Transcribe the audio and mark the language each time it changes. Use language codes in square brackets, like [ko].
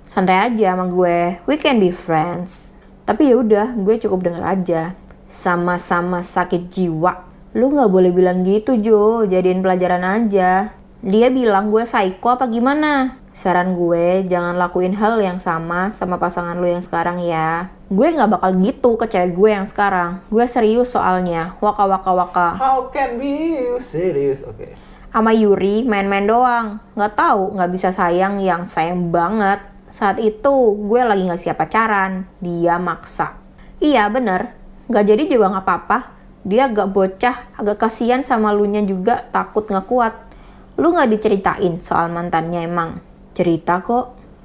[id] Santai aja sama gue, [en] we can be friends. [id] Tapi ya udah, gue cukup denger aja. Sama-sama sakit jiwa. Lu gak boleh bilang gitu Jo, jadiin pelajaran aja. Dia bilang gue psycho apa gimana? Saran gue, jangan lakuin hal yang sama pasangan lu yang sekarang ya. Gue gak bakal gitu ke cewek gue yang sekarang. Gue serius soalnya, waka. [en] How can be you serious? Oke. [id] Sama Yuri main-main doang. Nggak tahu, nggak bisa sayang yang sayang banget. Saat itu gue lagi nggak siap pacaran. Dia maksa. Iya bener, nggak jadi juga nggak apa-apa. Dia agak bocah, agak kasihan sama lunya juga, takut nggak kuat. Lu nggak diceritain soal mantannya emang? Cerita kok.